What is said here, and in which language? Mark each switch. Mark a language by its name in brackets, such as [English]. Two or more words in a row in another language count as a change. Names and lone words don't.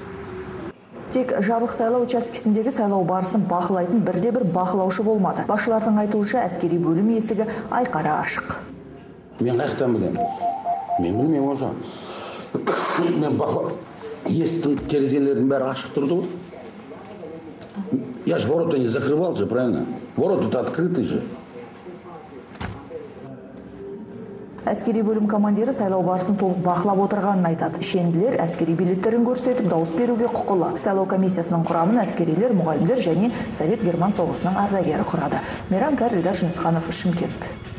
[Kazakh] Тек жабық сайлау учаскесіндегі сайлау барысын бақылайтын бірде-бір бақылаушы болмады. Басшылардың айтуынша әскери бөлім есігі айқара ашық. Мен қайықтан білемін. Мен білмеймін ол жағын. Мен бақылау. Есіктің терезелердің бәрі ашық тұрды ғой. [Russian] Я же ворота не закрывал же, правильно? Ворота-то открыты же. [Kazakh] Әскери бөлім командирі сайлау барысын толық бақылап отырғанын айтады. Шенділер әскери билеттерін көрсетіп дауыс беруге құқылы. Сайлау комиссиясының құрамын әскерилер, мұғалімдер және Совет Герман соғысының ардагері құрады. Мейрам Кәрілдар Жүнісханов, Шымкент.